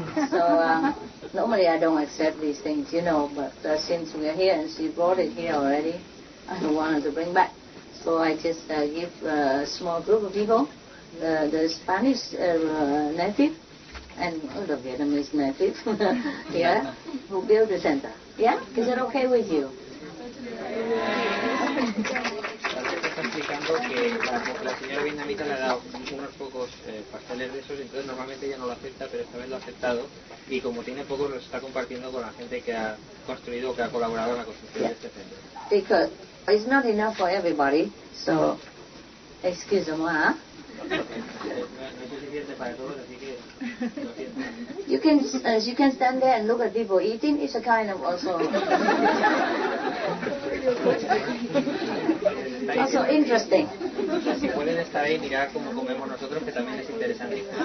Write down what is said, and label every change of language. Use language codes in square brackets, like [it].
[en] So normally I don't accept these things, but since we're here and she brought it here already, I don't want her to bring back. So I just give a small group of people, the Spanish native and the Vietnamese native, yeah, who build the center. Yeah? Is that okay with you? [es] Está explicando que la señora vietnamita le ha dado unos pocos pasteles de esos, entonces normalmente ella no lo acepta, pero esta vez lo ha aceptado y como tiene pocos los está compartiendo con la gente que ha construido, que ha colaborado en la construcción de este centro. [en] Because it's not enough for everybody, so excuse me. [es] No es suficiente para todos, así que lo siento. [en] You can stand there and look at people eating. It's a kind of also interesting. [es] Si pueden estar ahí y mirar cómo comemos nosotros, que también es interesante.